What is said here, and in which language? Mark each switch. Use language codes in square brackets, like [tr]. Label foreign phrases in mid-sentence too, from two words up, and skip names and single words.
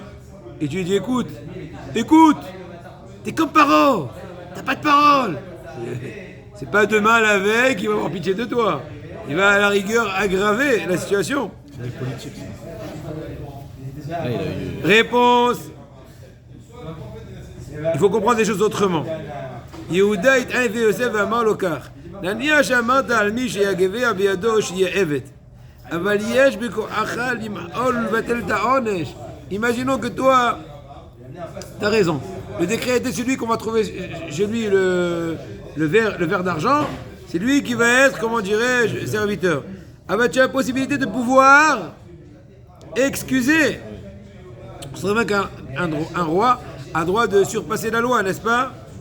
[fr] Et tu lui dis, écoute, t'es comme Paro, t'as pas de parole. C'est pas demain la veille qu'il va avoir pitié de toi. Il va à la rigueur aggraver la situation. C'est des politiques. Là, il a eu... Réponse. Il faut comprendre les choses autrement. [he] Yehuda התענף ליוסף ואמר לו כך, נניח שאמרת על מי שיגביה בידו שיהיה עבד, אבל יש בכוחך למעול ולבטל את העונש. [fr] Imaginons que toi, t'as raison. Le décret était celui qu'on va trouver chez lui le verre d'argent. C'est lui qui va être, comment dirais-je, serviteur. Ah bah tu as la possibilité de pouvoir excuser. C'est vrai qu'un roi a droit de surpasser la loi, n'est-ce pas?